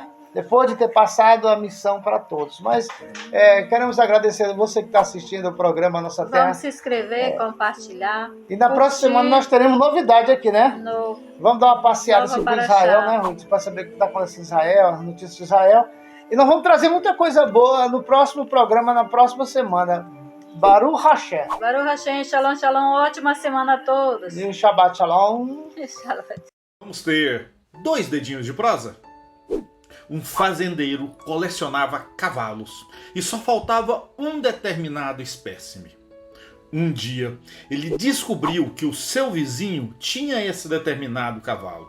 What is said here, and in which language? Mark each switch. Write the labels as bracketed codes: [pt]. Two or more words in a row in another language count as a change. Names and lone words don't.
[pt] Depois de ter passado a missão para todos. Mas queremos agradecer a você que está assistindo o programa Nossa Terra. Vamos se inscrever, compartilhar. E na próxima semana nós teremos novidade aqui, né? Vamos dar uma passeada por Israel, né, Ruth? Para saber o que está acontecendo em Israel, as notícias de Israel. E nós vamos trazer muita coisa boa no próximo programa, na próxima semana. [he] ברוך השם. ברוך השם, שלום, שלום. [pt] Ótima semana a todos. E [he] שבת שלום. [pt] Vamos ter 2 dedinhos de prosa? Um fazendeiro colecionava cavalos e só faltava um determinado espécime. Um dia, ele descobriu que o seu vizinho tinha esse determinado cavalo.